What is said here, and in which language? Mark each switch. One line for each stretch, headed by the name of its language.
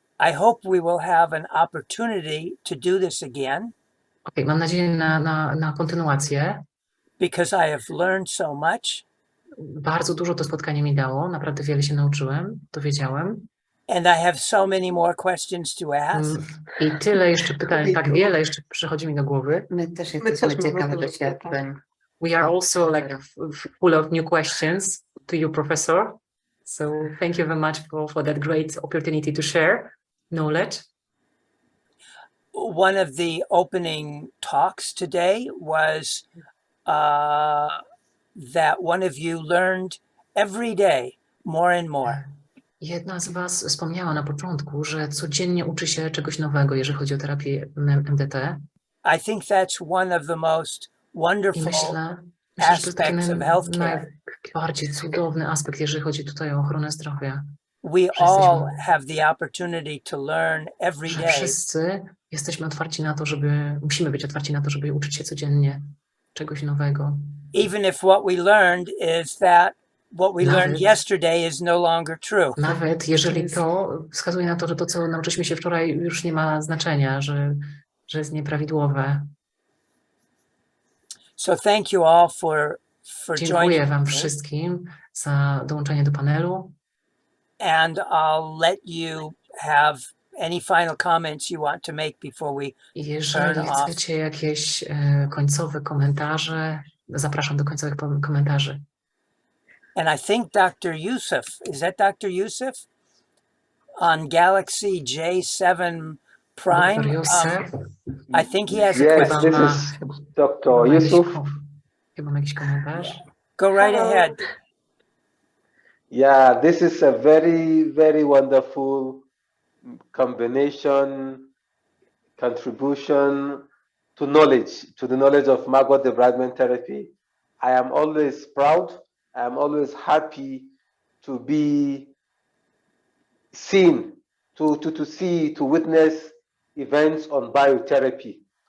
English: I hope we will have an opportunity to do this again.
Polish: Okay, mam nadzieję na kontynuację.
English: Because I have learned so much.
Polish: Bardzo dużo to spotkanie mi dało, naprawdę wiele się nauczyłem, dowiedziałem.
English: And I have so many more questions to ask.
Polish: I tyle jeszcze pytań, tak wiele jeszcze przychodzi mi do głowy. My też jesteśmy ciekawe doświadczeń.
English: We are also like full of new questions to you, Professor. So thank you very much for that great opportunity to share knowledge. One of the opening talks today was that one of you learned every day more and more.
Polish: Jedna z was wspomniała na początku, że codziennie uczy się czegoś nowego, jeżeli chodzi o terapię MDT.
English: I think that's one of the most wonderful
Polish: myślę,
English: aspects of healthcare.
Polish: Najbardziej cudowny aspekt, jeżeli chodzi tutaj o ochronę zdrowia.
English: We all have the opportunity to learn every day.
Polish: Wszyscy jesteśmy otwarci na to, musimy być otwarci na to, żeby uczyć się codziennie czegoś nowego.
English: Even if what we learned is that what we learned yesterday is no longer true.
Polish: Nawet jeżeli to wskazuje na to, że to, co nauczyliśmy się wczoraj, już nie ma znaczenia, że jest nieprawidłowe.
English: So thank you all for
Polish: Dziękuję wam wszystkim za dołączenie do panelu.
English: And I'll let you have any final comments you want to make before we
Polish: jeżeli chcecie jakieś końcowe komentarze, Zapraszam do końcowych komentarzy.
English: And I think Dr. Yusuf, is that Dr. Yusuf? On Galaxy J7 Prime. Dr. Yusuf. I think he has a Yes, question. this is Dr. Yusuf.
Polish: Chyba ma jakiś komentarz.
English: Go right ahead. Yeah, this is a very, very wonderful combination, contribution to knowledge, to the knowledge of maggot debridement therapy. I am always proud. I am always happy to be seen, to witness events on biotherapy.